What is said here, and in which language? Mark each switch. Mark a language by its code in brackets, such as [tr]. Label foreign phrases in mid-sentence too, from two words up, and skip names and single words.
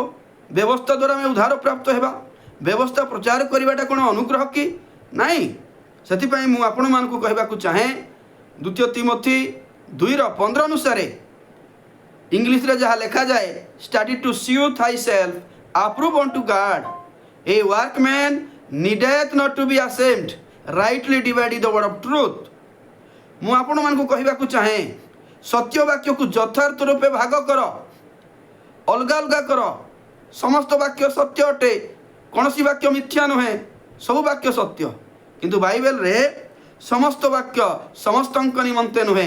[or] ବ୍ୟବସ୍ଥା ଦ୍ୱାରା ଆମେ ଉଦ୍ଧାର ପ୍ରାପ୍ତ ହେବା? ବ୍ୟବସ୍ଥା ପ୍ରଚାର କରିବାଟା କ'ଣ ଅନୁଗ୍ରହ କି? ନାହିଁ। ସେଥିପାଇଁ ମୁଁ ଆପଣମାନଙ୍କୁ କହିବାକୁ ଚାହେଁ, 2 ତିମୋଥୀ 2:15 ଅନୁସାରେ ଇଂଲିଶରେ ଯାହା ଲେଖାଯାଏ, [en] study to shew thyself approved unto God, a workman needeth not to be ashamed, rightly dividing the word of truth। [or] ମୁଁ ଆପଣମାନଙ୍କୁ କହିବାକୁ ଚାହେଁ, ସତ୍ୟ ବାକ୍ୟକୁ ଯଥାର୍ଥ ରୂପେ ଭାଗ କର, ଅଲଗା ଅଲଗା କର। ସମସ୍ତ ବାକ୍ୟ ସତ୍ୟ ଅଟେ, କୌଣସି ବାକ୍ୟ ମିଥ୍ୟା ନୁହେଁ, ସବୁ ବାକ୍ୟ ସତ୍ୟ। କିନ୍ତୁ ବାଇବେଲରେ ସମସ୍ତ ବାକ୍ୟ ସମସ୍ତଙ୍କ ନିମନ୍ତେ ନୁହେଁ।